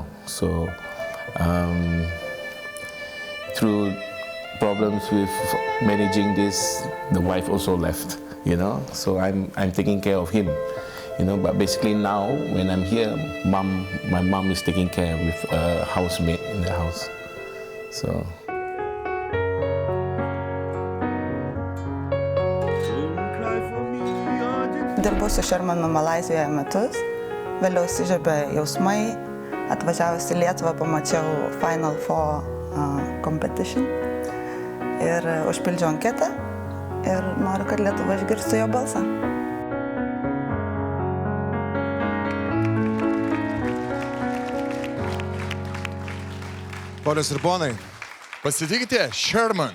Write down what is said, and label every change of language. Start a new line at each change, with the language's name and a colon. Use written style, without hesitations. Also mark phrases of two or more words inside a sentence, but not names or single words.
English: So through problems with managing this, the wife also left. You know, so I'm taking care of him, you know, but basically now when I'm here, my mom is taking care with a housemate in the house, so.
Lithuanian: Dirbu su Shermanu Malaizijoje metus, vėliau įsižiebė jausmai, atvažiavus į Lietuvą pamačiau Final Four competition ir užpildžiau anketą. Ir noriu, kad Lietuva išgirstų jo balsą. Ponios ir ponai, pasitikite Sherman.